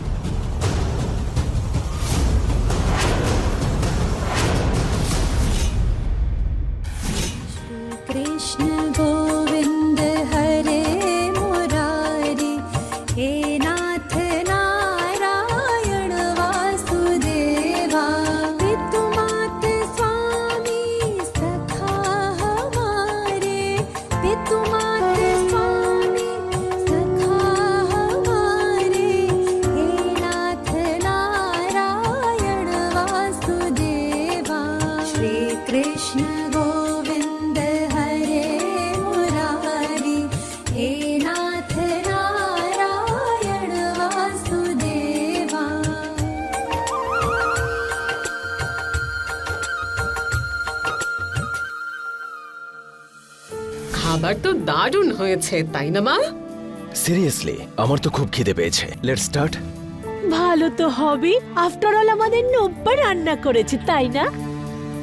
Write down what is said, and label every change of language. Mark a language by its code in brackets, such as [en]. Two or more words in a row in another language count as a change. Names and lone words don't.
[hi] कृष्ण गोविंद हरे मुरारी, हे नाथ नारायण वासुदेवा, पितु मात स्वामी सखा हमारे, पितु मात स्वामी सखा हमारे, हे नाथ नारायण वासुदेवा, श्री कृष्ण गोविंद हरे मुरारी, हे नाथ नारायण वासुदेवा। [bn] খাবার তো দারুণ হয়েছে, তাই না মা? সিরিয়াসলি আমার তো খুব খিদে পেয়েছে। [en] let's start. [bn] ভালো তো হবে, [en] after all [bn] আমাদের নব্বা রান্না করেছে, তাই না?